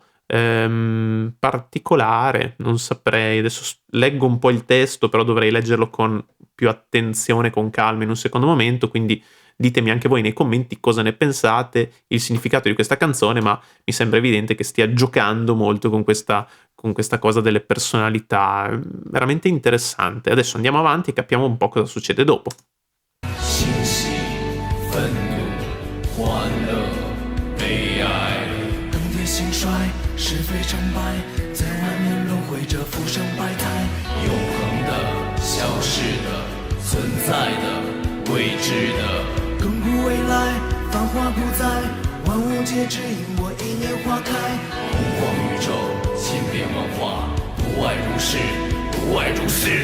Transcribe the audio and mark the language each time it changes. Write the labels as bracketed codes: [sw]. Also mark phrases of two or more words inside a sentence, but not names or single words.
[it] Particolare, non saprei, adesso leggo un po' il testo, però dovrei leggerlo con più attenzione, con calma in un secondo momento, quindi ditemi anche voi nei commenti cosa ne pensate, il significato di questa canzone, ma mi sembra evidente che stia giocando molto con questa cosa delle personalità, veramente interessante. Adesso andiamo avanti e capiamo un po' cosa succede dopo. [zh] 欣喜、愤怒、欢乐、悲哀，更迭兴衰，是非成败，在外面轮回着浮生百态，永恒的、消逝的、存在的、未知的，亘古未来，繁华不再，万物皆只因我一念花开，洪荒宇宙，千变万化，不外如是，不外如是。